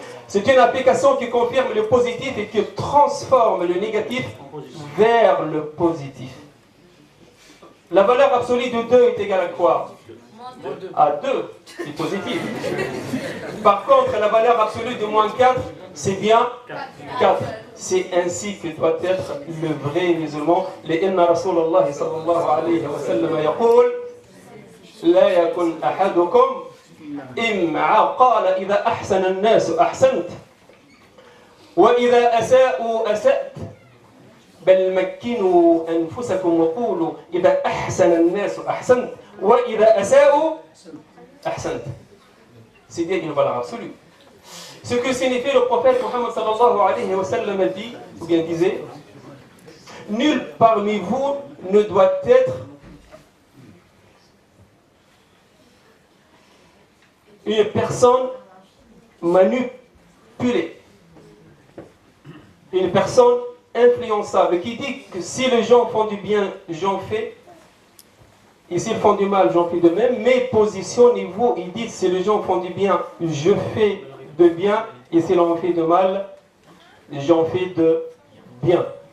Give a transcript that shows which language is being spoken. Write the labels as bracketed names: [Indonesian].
[French] C'est une application qui confirme le positif et qui transforme le négatif vers le positif. La valeur absolue de 2 est égale à quoi? À 2, c'est positif. Par contre, la valeur absolue de moins 4, c'est bien 4. C'est ainsi que doit être le vrai musulman. [Arabic] لأن رسول الله صلى الله عليه وسلم يقول لا يكن أحدكم إمعا قال إذا أحسن الناس أحسنت وإذا أساءوا أسأت بل مكنوا أنفسكم وقولوا إذا أحسن الناس أحسنت وإذا أساءوا أحسنت. [French] C'est bien une valeur absolue. Ce que signifie le prophète Mohammed sallallahu alayhi wa sallam dit, ou bien disait, nul parmi vous ne doit être une personne manipulée, une personne influençable, qui dit que si les gens font du bien, j'en fais, et s'ils font du mal, j'en fais de même, mais positionnez-vous, il dit si les gens font du bien, je fais de bien, et si l'on fait de mal, j'en fais de bien.